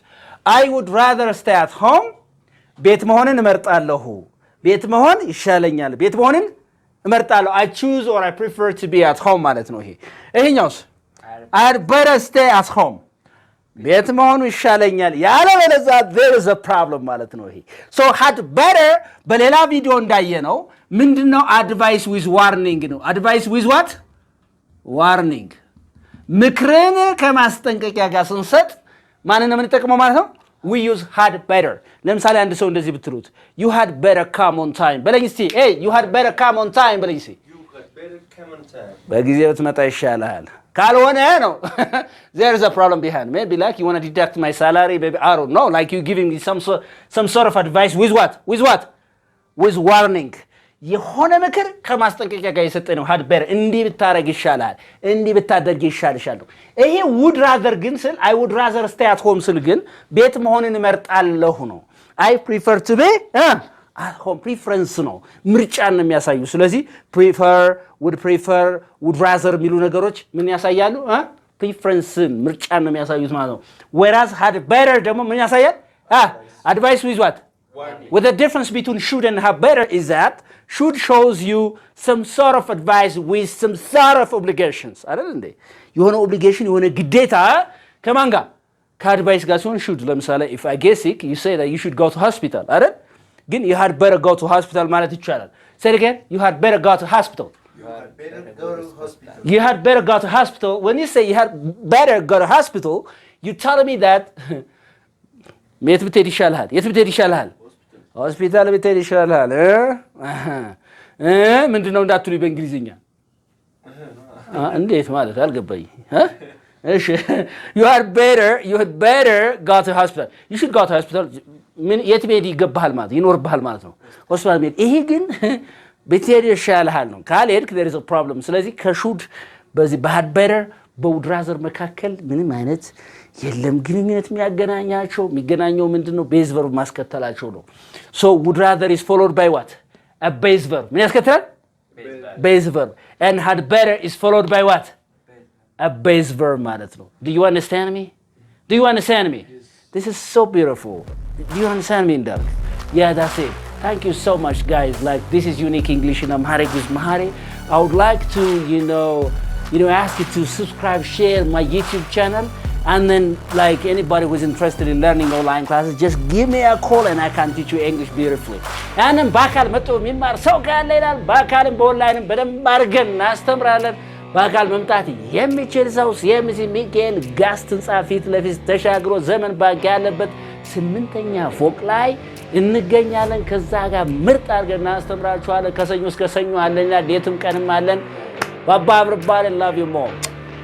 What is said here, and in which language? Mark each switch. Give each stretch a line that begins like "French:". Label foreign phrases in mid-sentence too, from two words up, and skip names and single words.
English: I would rather stay at home
Amharic: ቤት መሆንን እመርጣለሁ ቤት መሆን ይሻለኛል ቤት መሆንን እመርጣለሁ
English: I choose or I prefer to be at home
Amharic: ማለት ነው ይሄኛውስ
English: I had better stay at home
Amharic: ቤት መሆኑ ይሻለኛል ያለበለዚያ
English: there is a problem
Amharic: ማለት ነው
English: so had better
Amharic: በሌላ ቪዲዮ እንዳየነው ምንድነው
English: advice with warning ነው advice with what warning
Amharic: ምክርን ከማስጠንቀቂያ ጋር ስንሰጥ ማንን ነው የምንጠቀመው ማለት ነው
English: we use had better
Amharic: ለምሳሌ አንድ ሰው እንደዚህ ብትሉት
English: you had better come on time
Amharic: በለኝ እስቲ
English: hey you had better come on time
Amharic: በለኝ እስቲ
English: you had better come on time
Amharic: በጊዜው ትመጣ ይሻላል ካልሆነ ነው
English: there is a problem behind maybe like you want to deduct my salary maybe I don't know like you giving me some sort of advice with what with warning
Amharic: የሆነ ምክር ከማስጠንቀቂያ ጋር የሰጠ ነው
English: had better
Amharic: እንዲህ ብታረግ ይሻላል እንዲህ ብታደርግ ይሻልሻል ይሄ
English: would rather
Amharic: ግን ስል
English: I would rather stay at home
Amharic: ስል ግን ቤት መሆንን እመርጣለሁ ነው
English: I prefer to be at home preference
Amharic: ነው ምርጫን ነው የሚያሳዩ ስለዚህ
English: would rather
Amharic: የሚሉ ነገሮች ምን ያሳያሉ
English: preference
Amharic: ምርጫን ነው የሚያሳዩት ማለት ነው
English: whereas had better
Amharic: ደግሞ ምን ያሳያል
English: advice with what With the difference between should and have better is that should shows you some sort of advice with some sort of obligations.
Amharic: አይደል እንዴ የሆነ
English: obligation
Amharic: የሆነ ግዴታ ከማን ጋር ከአድቫይስ ጋር ሲሆን
English: should ለምሳሌ if I get sick you say that you should go to hospital
Amharic: አይደል ግን
English: you had better go to hospital
Amharic: ማለት ይቻላል.
English: Say it again. You had better go to hospital. You had better go to hospital. When you say you had better go to hospital, you tell me that
Amharic: የት ብትሄድ ይሻልሃል? የት ብትሄድ ይሻልሃል? ሆስፒታል ብትሄድ ይሻልሃል። ምንድነው እንዳትሉኝ በእንግሊዝኛ እንዴት ማለት አልገባኝ። እሺ
English: you had better go to hospital. You should go to hospital.
Amharic: ምን የት ብሄድ ይገባሃል ማለት ይኖርብሃል ማለት ነው። ሆስፒታል ብሄድ ይሄ ግን ብትሄድ ይሻልሃል ነው። ካልሄድክ
English: there is a problem.
Amharic: ስለዚህ ከሹድ በዚህ በhad better በwould rather መካከል ምንም አይነት የለም ግንኙነት የሚገናኘው ምንድነው ቤዝ ቨርብ ማስከተላቸው ነው
English: so would rather is followed by what a base verb
Amharic: ምን ያስከትላል
English: base verb and had better is followed by what a base verb
Amharic: ማለት ነው
English: do you understand me yes. This is so beautiful do you understand me Indar yeah that's it thank you so much guys like this is unique English in Amharic with Mahari I would like to you know ask you to subscribe share my YouTube channel and then like anybody who's interested in learning online classes just give me a call and I can teach you English beautifully and then
Amharic: bakal መጥቶ የሚማር ሰው ካለ ይላል ባካልም በኦንላይንም በደንብ አድርገን እናስተምራለን ባካል መምጣት የሚችል ሰው ሲኤምሲ ሚካኤል ጋስት ህንጻ ፊት ለፊት ተሻግሮ ዘመን ባንክ ያለበት 8ኛ ፎቅ ላይ እንገኛለን ከዛ ጋር ምርጥ አድርገን እናስተምራችኋለን ከሰኞ እስከ ሰኞ አለና ዴትም ቀንም አለን ባባ
English: everybody love you more